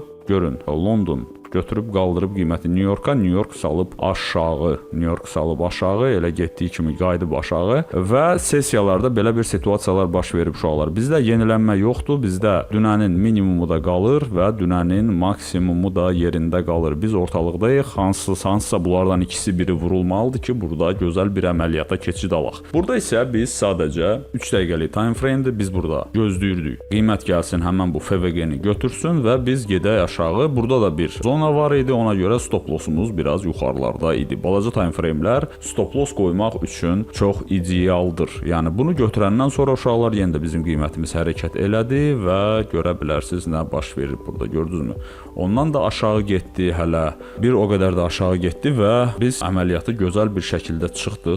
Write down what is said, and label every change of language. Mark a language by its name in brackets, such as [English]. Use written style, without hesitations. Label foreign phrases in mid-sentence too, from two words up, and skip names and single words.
[Azerbaijani] Görün, London götürüb qaldırıb qiyməti New Yorka, New York salıb aşağı, New York salıb aşağı, elə getdiyi kimi qayıdıb aşağı və sessiyalarda belə bir situasiyalar baş verib uşaqlar. Bizdə yenilənmə yoxdur, bizdə dünənin minimumu da qalır və dünənin maksimumu da yerində qalır. Biz ortalıqdayıq, hansısa bunlardan ikisi biri vurulmalıdır ki, burada gözəl bir əməliyyata keçid alaq. Burada isə biz sadəcə 3 dəqiqəlik [English] time frame-dir, [Azerbaijani] biz burada gözləyirdik. Qiymət gəlsin, həmən bu FVG-ni götürsün və biz gedək aşağı. Burada da bir zona var idi, ona görə [English] stop lossumuz [Azerbaijani] biraz yuxarılarda idi. Balaca [English] time frame-lər stop loss [Azerbaijani] qoymaq üçün çox idealdır. Yəni bunu götürəndən sonra uşaqlar yenə də bizim qiymətimiz hərəkət elədi və görə bilərsiniz nə baş verir burada, gördünüzmü? Ondan da aşağı getdi, hələ bir o qədər də aşağı getdi və biz əməliyyatı gözəl bir şəkildə çıxdıq.